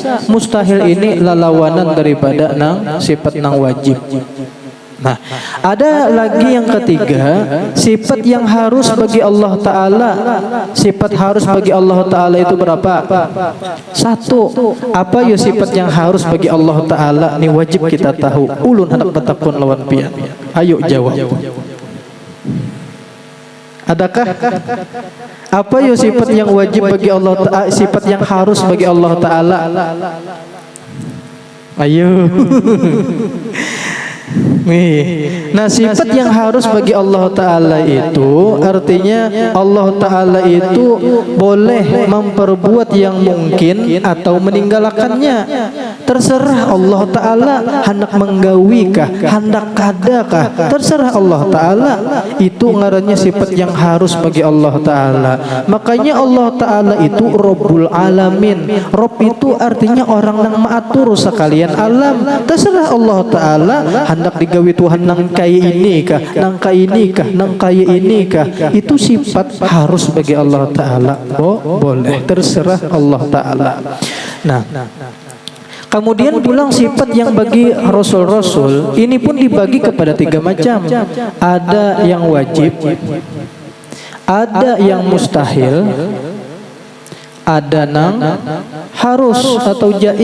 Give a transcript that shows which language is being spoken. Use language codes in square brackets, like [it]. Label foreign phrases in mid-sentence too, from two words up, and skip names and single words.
[bjn] Mustahil ini lalawanan daripada sifat yang wajib. Nah, ada lagi yang ketiga, sifat yang harus bagi Allah Ta'ala. Sifat harus bagi Allah Ta'ala itu berapa? Satu. Apa ya sifat yang harus bagi Allah Ta'ala? Ini wajib kita tahu. Ulun hendak bertakun lawan pian. Ayo jawab. Adakah? Apa ya sifat yang wajib bagi Allah Ta'ala? Sifat yang harus bagi Allah Ta'ala? Ayo. Nah, sifat yang harus bagi Allah Ta'ala itu artinya Allah Ta'ala itu boleh memperbuat yang mungkin atau meninggalkannya. Terserah Allah Ta'ala hendak menggawikah, hendak kadakah, terserah Allah Ta'ala. Itu ngarannya sifat yang harus bagi Allah Ta'ala. Makanya Allah Ta'ala itu [ar] Rabbul Alamin. [bjn] Rob itu artinya orang yang mengatur sekalian alam. Terserah Allah Ta'ala hendak digawi Tuhan nang kaya ini kah, nang kaya ini kah, nang kaya ini kah. Itu sifat harus bagi Allah Ta'ala. Boleh, terserah Allah Ta'ala. Nah, kemudian pulang sifat yang bagi Rasul-Rasul ini pun dibagi kepada 3 macam. Ada yang wajib, ada yang mustahil, ada nang harus atau jaiz.